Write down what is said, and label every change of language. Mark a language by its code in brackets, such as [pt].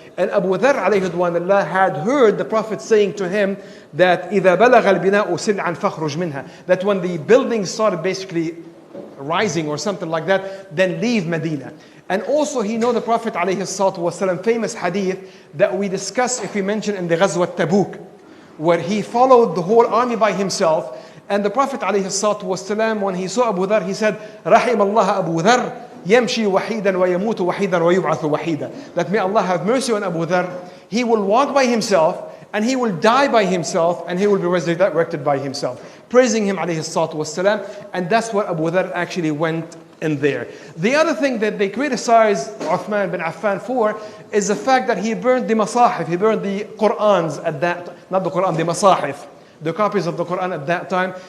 [en] And Abu Dharr alayhi ridwanullah had heard the Prophet saying to him that [ar] إِذَا بَلَغَ الْبِنَاءُ سِلْعًا فَخْرُجْ مِنْهَا, [en] that when the buildings started basically rising or something like that, then leave Medina. And also he know the Prophet ﷺ famous hadith that we discuss if we mention in the Ghazwat Tabuk, where he followed the whole army by himself. And the Prophet ﷺ, when he saw Abu Dharr, he said, [ar] رحم الله أبو ذر يمشي وحيدا ويموت وحيدا ويبعث وحيدا. [en] That may Allah have mercy on Abu Dharr. He will walk by himself, and he will die by himself, and he will be resurrected by himself. Praising him alayhi salatu wasalam. And that's what Abu Dharr actually went in there. The other thing that they criticize Uthman bin Affan for is the fact that he burned the masahif, he burned the Qur'ans at that, not the Qur'an, the masahif, the copies of the Qur'an at that time.